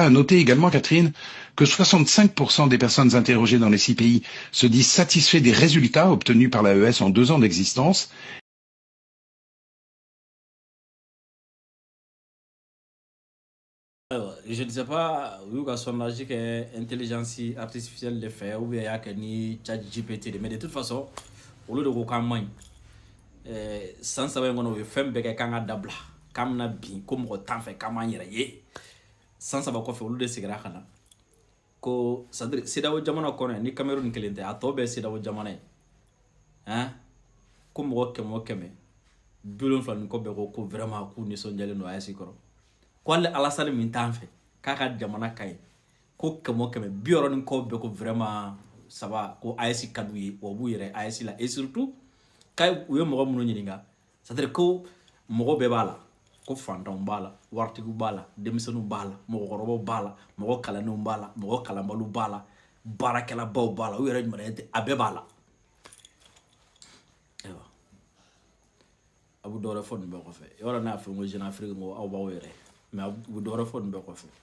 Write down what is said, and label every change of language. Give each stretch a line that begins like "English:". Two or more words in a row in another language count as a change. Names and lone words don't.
French: À noter également, Catherine, que 65% des personnes interrogées dans les 6 pays se disent satisfaits des résultats obtenus par l'AES en 2 ans d'existence. Alors, je ne sais pas où
Bambara: ka sondage que
French: intelligence artificielle
Bambara: de fait
French: ou bien y'a que
Bambara: ni ChatGPT
French: mais de toute façon
Bambara: olu de ko k'an man ɲi san saba in kɔnɔ u ye fɛn bɛɛ kɛ k'an ka dabila k'an bɛna bin ko mɔgɔ t'an fɛ k'an b'an yɛrɛ ye san saba kɔfɛ olu de seginna ka na ko
French: c'est-à-dire
Bambara: CEDEAO jamana kɔnɔ yan ni Cameroun kelen tɛ a tɔ bɛɛ ye CEDEAO jamana ye ko mɔgɔ 100 70 ni kɔ bɛɛ ko vraiment k'u nisɔndiyalen don AES kɔrɔ ko hali Alassane min t'an fɛ k'a ka jamana ka ɲi ko 100 70 ni kɔ bɛɛ ko vraiment
French: ça va
Bambara: ko AES ka d'u ye wa u b'u yɛrɛ AES la
French: et surtout
Bambara: u ye mɔgɔ minnu ɲininka
French: c'est-à-dire
Bambara: ko mɔgɔ bɛɛ b'a la ko fantanw b'a la waritigiw b'a la denmisɛnninw b'a la mɔgɔkɔrɔbaw b'a la mɔgɔ kalannenw b'a la mɔgɔ kalanbaliw b'a la baarakɛlabaw b'a la u yɛrɛ ɲuman tɛ a bɛɛ b'a la ayiwa a bɛ dɔwɛrɛ fɔ nin bɛɛ kɔfɛ yɔrɔ n'a fɛ n ko Jeune Afrique n ko aw b'aw yɛrɛ mais a bɛ dɔwɛrɛ fɔ nin bɛɛ kɔfɛ